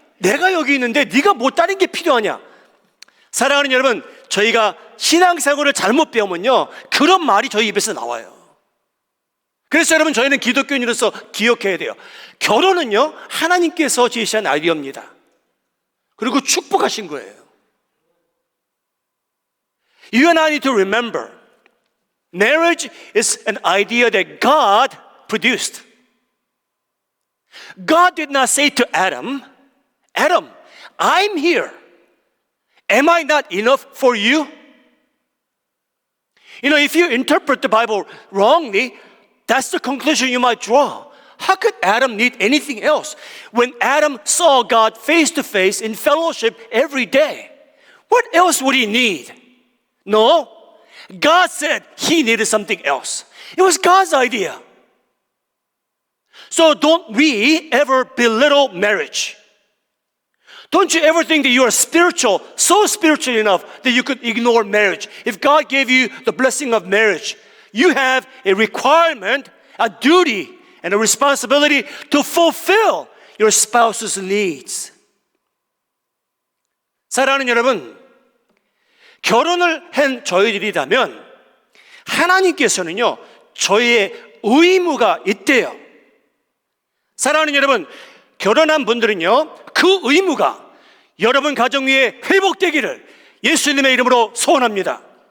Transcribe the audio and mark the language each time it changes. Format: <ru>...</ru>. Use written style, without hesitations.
<ko>내가 여기 있는데 네가 뭐 다른 게 필요하냐? 사랑하는 여러분, 저희가 신앙생활을 잘못 배우면요, 그런 말이 저희 입에서 나와요. 그래서 여러분, 저희는 기독교인으로서 기억해야 돼요. 결혼은요, 하나님께서 제시한 아이디어입니다. 그리고 축복하신 거예요.</ko> <en>You and I need to remember, marriage is an idea that God produced. God did not say to Adam, Adam, I'm here. Am I not enough for you? You know, if you interpret the Bible wrongly, that's the conclusion you might draw. How could Adam need anything else? When Adam saw God face to face in fellowship every day, what else would he need? No, God said he needed something else. It was God's idea. So don't we ever belittle marriage. Don't you ever think that you are spiritual, so spiritual enough that you could ignore marriage. If God gave you the blessing of marriage, you have a requirement, a duty, and a responsibility to fulfill your spouse's needs.</en> <ko>사랑하는 여러분, 결혼을 한 저희들이라면 하나님께서는요, 저희의 의무가 있대요. 사랑하는 여러분, 결혼한 분들은요, 그 의무가 여러분 가정 위에 회복되기를 예수님의 이름으로 소원합니다.</ko>